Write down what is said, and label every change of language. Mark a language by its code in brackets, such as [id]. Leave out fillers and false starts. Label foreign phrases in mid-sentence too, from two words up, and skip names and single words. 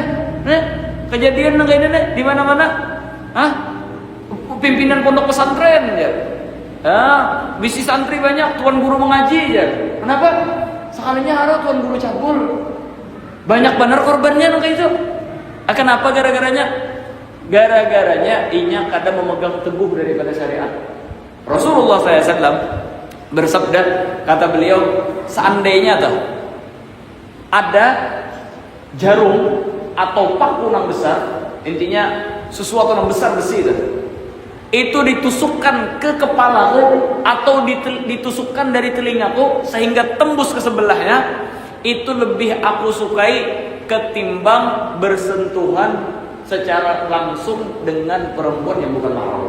[bjn] Kejadian nang kayak ini di mana-mana. Pimpinan pondok pesantren ya. Bisi santri banyak, tuan guru mengaji ya. Kenapa? Sekalinya ada tuan guru cabul. Banyak benar korbannya nang kayak itu. Kenapa gara-garanya? Gara-garanya inya kadang memegang teguh daripada syariat. [id] Rasulullah SAW bersabda, kata beliau, seandainya tuh ada jarum atau paku yang besar, intinya sesuatu yang besar besi itu ditusukkan ke kepalaku atau ditusukkan dari telingaku sehingga tembus ke sebelahnya, itu lebih aku sukai ketimbang bersentuhan secara langsung dengan perempuan yang bukan mahram.